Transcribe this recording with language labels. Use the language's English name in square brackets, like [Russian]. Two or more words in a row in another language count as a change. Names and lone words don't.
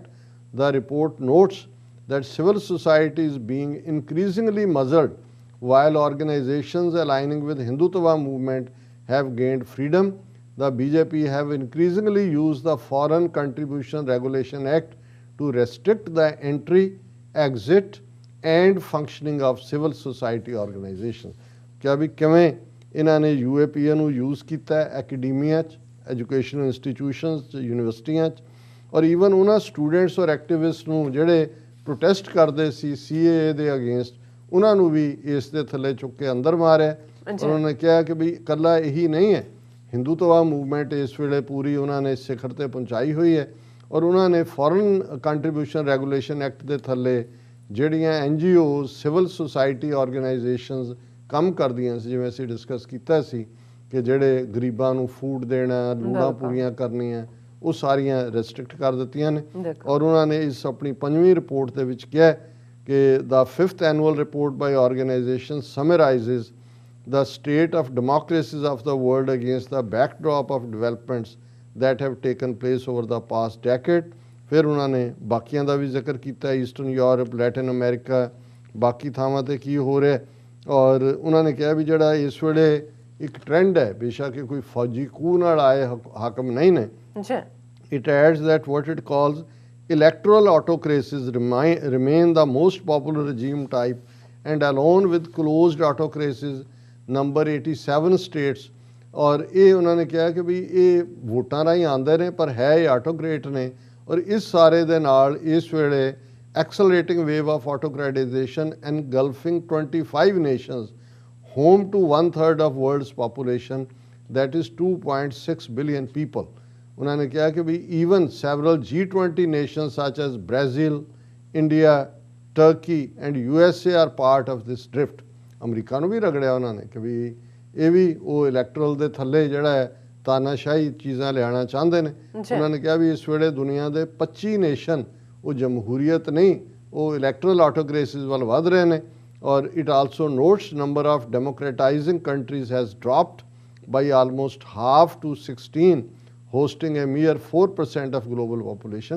[English] The report notes that civil society is being increasingly muzzled while organizations aligning with Hindutva movement have gained freedom. The BJP have increasingly used the Foreign Contribution Regulation Act to restrict the entry, exit and functioning of civil society organizations. [Punjabi] ਕਿਆ ਭੀ ਕਿਵੇਂ ਇਨ੍ਹਾਂ ਨੇ UAPA ਨੂੰ यूज़ ਕੀਤਾ ਐਕੈਡਮੀਆ 'ਚ, ਐਜੂਕੇਸ਼ਨਲ ਇੰਸਟੀਟਿਊਸ਼ਨਸ 'ਚ, ਯੂਨੀਵਰਸਿਟੀਆਂ 'ਚ ਔਰ ਈਵਨ ਉਹਨਾਂ ਸਟੂਡੈਂਟਸ ਔਰ ਐਕਟਿਵਿਸਟ ਨੂੰ ਜਿਹੜੇ ਪ੍ਰੋਟੈਸਟ ਕਰਦੇ ਸੀ CAA ਦੇ ਅਗੇਂਸਟ, ਉਹਨਾਂ ਨੂੰ ਵੀ ਇਸ ਦੇ ਥੱਲੇ ਚੁੱਕ ਕੇ ਅੰਦਰ ਮਾਰਿਆ। ਉਹਨਾਂ ਨੇ ਕਿਹਾ ਕਿ ਵੀ ਇਕੱਲਾ ਇਹੀ ਨਹੀਂ ਹੈ, ਹਿੰਦੂਤਵਾ ਮੂਵਮੈਂਟ ਇਸ ਵੇਲੇ ਪੂਰੀ ਉਹਨਾਂ ਨੇ ਸਿਖਰ ਤੇ ਪਹੁੰਚਾਈ ਹੋਈ ਹੈ। ਔਰ ਉਹਨਾਂ ਨੇ ਫੋਰਨ ਕੰਟਰੀਬਿਊਸ਼ਨ ਰੈਗੂਲੇਸ਼ਨ ਐਕਟ ਦੇ ਥੱਲੇ ਜਿਹੜੀਆਂ NGOs ਸਿਵਲ ਸੁਸਾਇਟੀ ਆਰਗੇਨਾਈਜੇਸ਼ਨਸ ਕੰਮ ਕਰਦੀਆਂ ਸੀ, ਜਿਵੇਂ ਅਸੀਂ ਡਿਸਕਸ ਕੀਤਾ ਸੀ ਕਿ ਜਿਹੜੇ ਗਰੀਬਾਂ ਨੂੰ ਫੂਡ ਦੇਣਾ, ਲੋੜਾਂ ਪੂਰੀਆਂ ਕਰਨੀਆਂ, ਉਹ ਸਾਰੀਆਂ ਰੈਸਟ੍ਰਿਕਟ ਕਰ ਦਿੱਤੀਆਂ ਨੇ। ਔਰ ਉਹਨਾਂ ਨੇ ਇਸ ਆਪਣੀ 5ਵੀਂ ਰਿਪੋਰਟ ਦੇ ਵਿੱਚ ਕਿਹਾ ਕਿ [English] the 5th annual report by organization summarizes the state of democracies of the world against the backdrop of developments that have taken place over the past decade. [Punjabi] ਫਿਰ ਉਹਨਾਂ ਨੇ ਬਾਕੀਆਂ ਦਾ ਵੀ ਜ਼ਿਕਰ ਕੀਤਾ, ਈਸਟਰਨ ਯੂਰਪ, ਲੈਟਿਨ ਅਮਰੀਕਾ, ਬਾਕੀ ਥਾਵਾਂ 'ਤੇ ਕੀ ਹੋ ਰਿਹਾ। ਔਰ ਉਹਨਾਂ ਨੇ ਕਿਹਾ ਵੀ ਜਿਹੜਾ ਇਸ ਵੇਲੇ ਇੱਕ ਟ੍ਰੈਂਡ ਹੈ, ਬੇਸ਼ੱਕ ਇਹ ਕੋਈ ਫੌਜੀ ਕੂ ਨਾਲ ਆਏ ਹਾਕਮ ਨਹੀਂ ਨੇ। [English] It adds that what it calls electoral autocracies remain the most popular regime type and alone with closed autocracies number 87 states. [Punjabi] ਔਰ ਇਹ ਉਹਨਾਂ ਨੇ ਕਿਹਾ ਕਿ ਵੀ ਇਹ ਵੋਟਾਂ ਰਾਹੀਂ ਆਉਂਦੇ ਨੇ ਪਰ ਹੈ ਇਹ ਆਟੋਕ੍ਰੇਟ ਨੇ। ਔਰ ਇਸ ਸਾਰੇ ਦੇ ਨਾਲ ਇਸ ਵੇਲੇ [English] accelerating wave of autocratization engulfing 25 nations, home to 1/3 of world's population, that is 2.6 billion people. [Punjabi] ਉਹਨਾਂ ਨੇ ਕਿਹਾ ਕਿ ਵੀ [English] even several G20 nations such as Brazil, India, Turkey and USA are part of this drift. [Punjabi] ਅਮਰੀਕਾ ਨੂੰ ਵੀ ਰਗੜਿਆ ਉਹਨਾਂ ਨੇ ਕਿ ਵੀ ਇਹ ਵੀ ਉਹ ਇਲੈਕਟਰਲ ਦੇ ਥੱਲੇ ਜਿਹੜਾ ਹੈ ਤਾਨਾਸ਼ਾਹੀ ਚੀਜ਼ਾਂ ਲਿਆਉਣਾ ਚਾਹੁੰਦੇ ਨੇ। ਉਹਨਾਂ ਨੇ ਕਿਹਾ ਵੀ ਇਸ ਵੇਲੇ ਦੁਨੀਆ ਦੇ 25 ਨੇਸ਼ਨ ਉਹ ਜਮਹੂਰੀਅਤ ਨਹੀਂ, ਉਹ ਇਲੈਕਟਰਲ ਆਟੋਕ੍ਰੇਸੀਜ਼ ਵੱਲ ਵੱਧ ਰਹੇ ਨੇ। [English] ਔਰ It also notes number of democratizing countries has dropped by almost half to 16, hosting a mere 4% of global population.